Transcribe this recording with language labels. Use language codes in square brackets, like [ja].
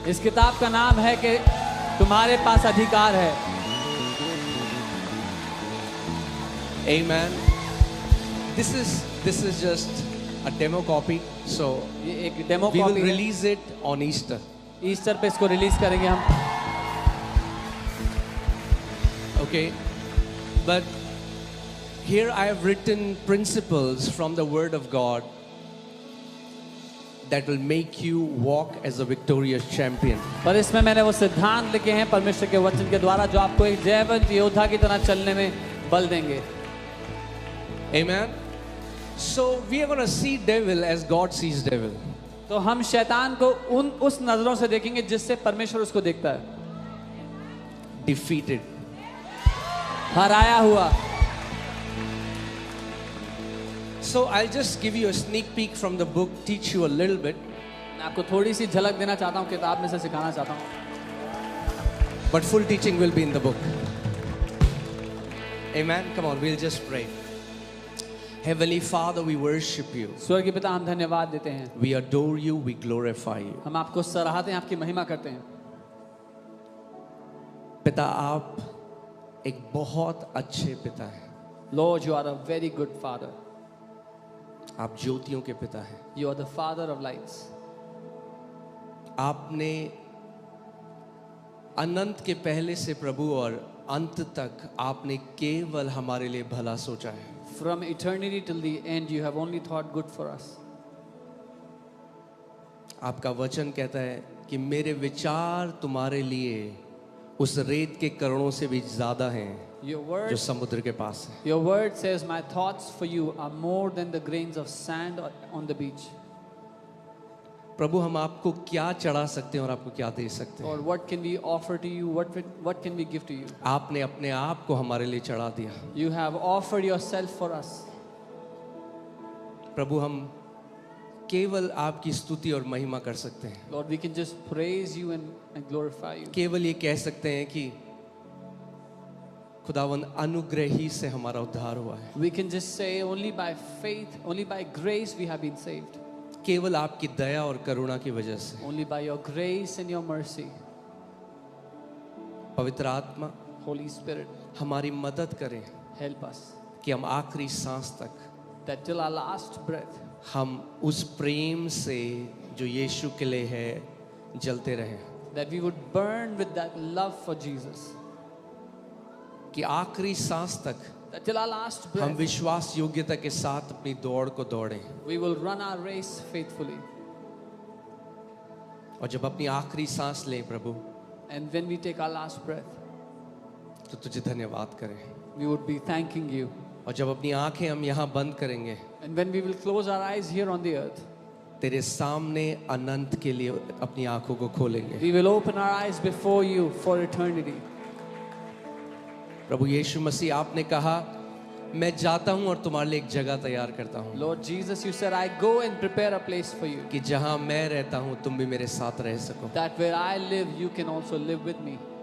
[hi] इस किताब का नाम है कि तुम्हारे पास अधिकार है। [en] Amen. This is just a demo copy, so [hi] ये एक डेमो [en] we will [hi] कॉपी है। [en] release it on Easter. [hi] Easter पे इसको रिलीज करेंगे हम। [en] Okay? But here I have written principles from the Word of God that will make you walk as a victorious champion. [hi] पर इसमें मैंने वो सिद्धांत लिखे हैं परमेश्वर के वचन के द्वारा जो आपको एक जयवंत योद्धा की तरह चलने में बल देंगे। [en] Amen? So we are going to see devil as God sees devil. [hi] तो हम शैतान को उस नजरों से देखेंगे जिससे परमेश्वर उसको देखता है। [en] Defeated. [hi] हराया हुआ। [en] So I'll just give you a sneak peek from the book, teach you a little bit. [hi] मैं आपको थोड़ी सी झलक देना चाहता हूँ, किताब में से सिखाना चाहता हूँ। [en] But full teaching will be in the book. Amen? Come on, we'll just pray. Heavenly Father, we worship you. [hi] स्वर्गीय पिता, हम धन्यवाद देते हैं। [en] We adore you, we glorify you. [hi] हम आपको सराहते हैं, आपकी महिमा करते हैं। पिता, आप एक बहुत अच्छे पिता हैं। [en] Lord, you are a very good father. [hi] आप ज्योतियों के पिता हैं। [en] You are the father of lights. [hi] आपने अनंत के पहले से प्रभु और अंत तक आपने केवल हमारे लिए भला सोचा है। [en] From eternity till the end, you have only thought good for us. [hi] आपका वचन कहता है कि मेरे विचार तुम्हारे लिए उस रेत के कणों से भी ज्यादा हैं [en] Your [hi] जो [en] word, [hi] समुद्र के पास है। [en] your word says, my thoughts for you are more than the grains of sand on the beach. [hi] प्रभु, हम आपको क्या चढ़ा सकते हैं और आपको क्या दे सकते हैं? [en] Or what can we offer to you? What can we give to you? [hi] आपने अपने आप को हमारे लिए चढ़ा दिया। [en] You have offered yourself for us. [hi] प्रभु, हम केवल आपकी स्तुति और महिमा कर सकते हैं। [en] Lord, we can just praise you and glorify you. [hi] केवल ये कह सकते हैं कि खुदावन अनुग्रही से हमारा उद्धार हुआ है। [en] We can just say only by faith, only by grace we have been saved. [hi] केवल आपकी दया और करुणा की वजह से। [en] Only by your grace and your mercy. [hi] पवित्र आत्मा, [en] Holy Spirit, [hi] हमारी मदद करें [en] help us [hi] कि हम आखिरी सांस तक [en] that till our last breath [hi] हम उस प्रेम से जो यीशु के लिए है जलते रहें। [en] that we would burn with that love for Jesus. [hi] कि आखिरी सांस तक [en] That till our last [hi] हम [en] breath [hi] विश्वास योग्यता के साथ अपनी दौड़ को दौड़ें। [en] we will run our race faithfully. [hi] और जब अपनी आखिरी सांस लें प्रभु, [en] And when we take our last breath, [hi] तो तुझे धन्यवाद करें। [en] we would be thanking you. [hi] और जब अपनी आंखें हम यहाँ बंद करेंगे, [en] And when we will close our eyes here on the earth, [hi] तेरे सामने अनंत के लिए अपनी आंखों को खोलेंगे। [en] we will open our eyes before you for eternity. [hi] प्रभु यीशु मसीह, आपने कहा मैं जाता हूँ और तुम्हारे लिए एक जगह तैयार करता हूँ, [en] Lord Jesus, you said, I go and prepare a place for you, [hi] कि जहाँ मैं रहता हूँ तुम भी मेरे साथ रह सको। [en] that where I live, you can also live with me.